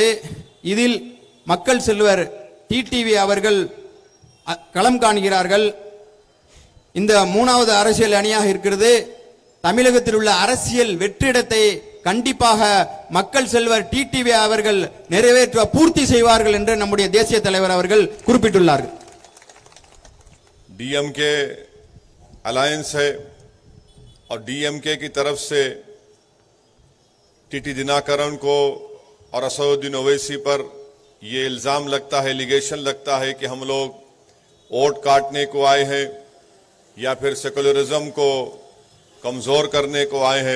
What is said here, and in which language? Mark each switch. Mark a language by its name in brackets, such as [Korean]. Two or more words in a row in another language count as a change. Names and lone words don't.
[Tamil] இதில் மக்கள் செல்வர் டிடிவி அவர்கள் களம் காண்கிறார்கள். இந்த 3வது அரசியல் அணியாக இருக்கிறது. தமிழகத்தில் உள்ள அரசியல் வெற்றிடத்தை கண்டிப்பாக மக்கள் செல்வர் டிடிவி அவர்கள் நிறைவேற்ற பூர்த்தி செய்வார்கள் என்று நம்முடைய தேசிய தலைவர் அவர்கள் குறிப்பிட்டுள்ளார்கள். [Hindi] डीएमके अलायंस है और डीएमके की तरफ से टीटी दिनाकरन को और असदुद्दीन ओवैसी पर यह इल्जाम लगता है, एलिगेशन लगता है कि हम लोग वोट काटने को आए हैं या फिर सेकुलरिज्म को कमजोर करने को आए हैं।